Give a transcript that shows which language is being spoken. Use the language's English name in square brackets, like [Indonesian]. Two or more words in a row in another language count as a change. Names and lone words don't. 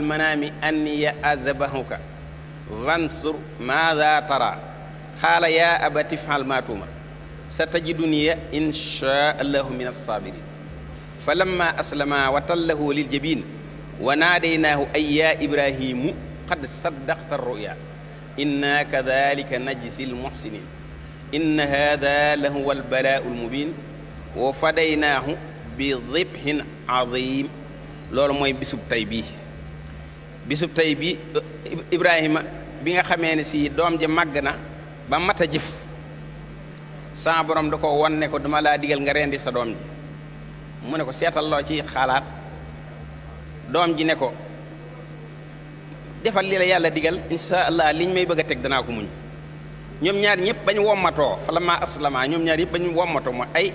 [Arabic] المنام أني أذبحك فانظر ماذا ترى قال يا أبت افعل ما تؤمر ستجدني إن شاء الله من الصابرين فلما أسلما وتله للجبين وناديناه أن يا إبراهيم قد صدقت الرؤيا إنا كذلك نجزي المحسنين إن هذا لهو البلاء المبين وفديناه بذبح عظيم [Wolof] loolu mooy bisub tey bii Ibrahima bi nga xamee ne si doom ja màgg na ba mat a jëf sa borom da ko won ne ko dama laa digal nga rendi sa doom ji mu ne ko seetal loo ci xalaat doom ji ne ko defal li la yàlla digal [Arabic] إن شاء الله [Wolof] liñ may bëgg a teg danaa ko muñ ñoom ñaar ñëpp bañ wommatoo [Arabic] فلما أسلما [Wolof] ñoom ñaar yëpp bañ wommatoo mooy ay